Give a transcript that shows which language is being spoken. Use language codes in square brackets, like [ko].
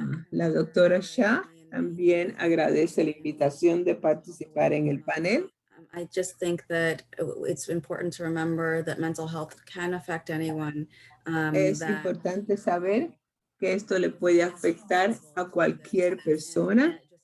[es] La doctora Shah también agradece la invitación de participar en el panel. [en] I just think that it's important to remember that mental health can affect anyone. [es] Es importante saber que esto le puede afectar a cualquier persona.